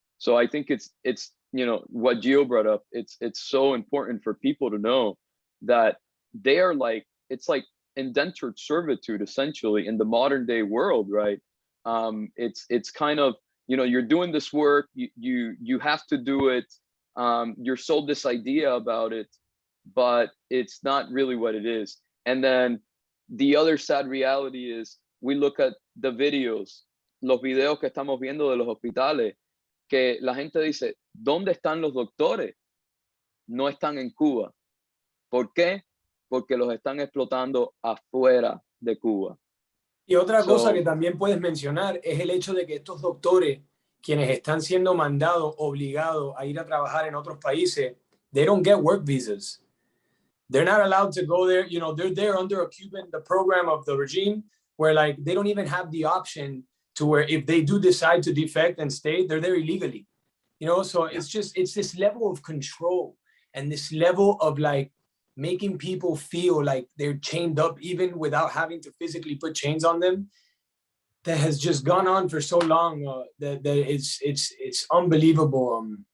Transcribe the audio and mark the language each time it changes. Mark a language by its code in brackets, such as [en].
[en] So I think it's you know, what Gio brought up, it's so important for people to know that they are like, it's like indentured servitude essentially in the modern day world, right? It's kind of, you know, you're doing this work, you have to do it, you're sold this idea about it, but it's not really what it is. And then the other sad reality is we look at the videos, [es] los videos que estamos viendo de los hospitales, que la gente dice, ¿dónde están los doctores? No están en Cuba. ¿Por qué? Porque los están explotando afuera de Cuba. Y otra cosa que también puedes mencionar es el hecho de que estos doctores, quienes están siendo mandados, obligados a ir a trabajar en otros países, [en] they don't get work visas. They're not allowed to go there. You know, they're there under the program of the regime, where like they don't even have the option to where if they do decide to defect and stay, they're there illegally. You know, so it's this level of control and this level of like making people feel like they're chained up even without having to physically put chains on them, that has just gone on for so long that it's unbelievable.